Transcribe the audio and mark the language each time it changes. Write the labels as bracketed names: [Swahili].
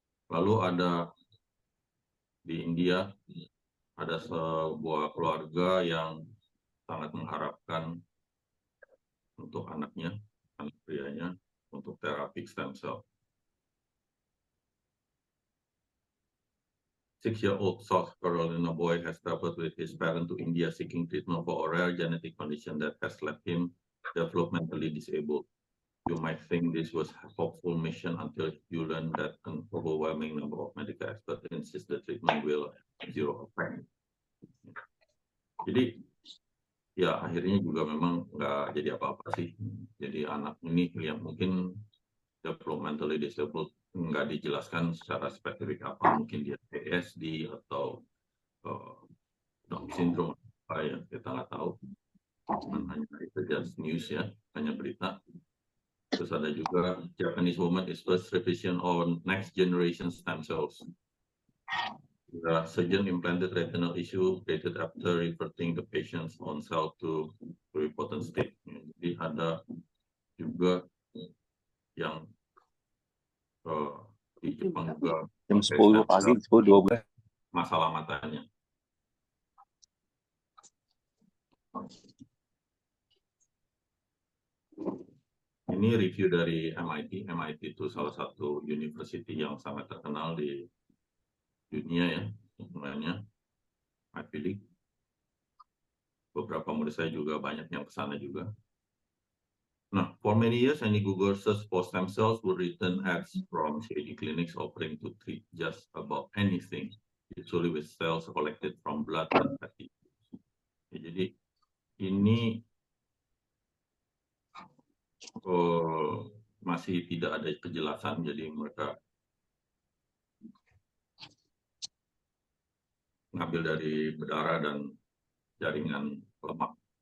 [Indonesian] Lalu ada di India, ada sebuah keluarga yang sangat mengharapkan untuk anaknya, anak prianya, untuk terapi stem cell. [English] 6-year-old South Carolina boy has traveled with his parents to India seeking treatment for a rare genetic condition that has left him developmentally disabled. You might think this was a hopeful mission until you learn that an overwhelming number of medical experts insist the treatment will have zero effect. [Indonesian] Jadi, ya akhirnya juga memang nggak jadi apa-apa sih. Jadi anak ini yang mungkin [English] developmentally disabled, [Indonesian] nggak dijelaskan secara spesifik apa, mungkin dia ASD atau Down syndrome apa ya, kita nggak tahu. Hanya itu [English] just news [Indonesian] ya, hanya berita. Terus ada juga [English] Japanese woman is first revision on next generation stem cells. The surgeon implanted retinal issue created after reverting the patient's own cell to pluripotent state. [Indonesian] Jadi ada juga yang di Jepang juga jam 10 pagi, 10-12 masalah matanya. Ini review dari MIT. MIT itu salah satu university yang sangat terkenal di dunia ya, sebenarnya Ivy League. Beberapa murid saya juga banyak yang ke sana juga. [English] Nah, for many years, any Google search for stem cells would return ads from shady clinics offering to treat just about anything, usually with cells collected from blood and fatty. [Indonesian] Ya, jadi ini masih tidak ada kejelasan, jadi mereka ngambil dari berdarah dan jaringan lemak.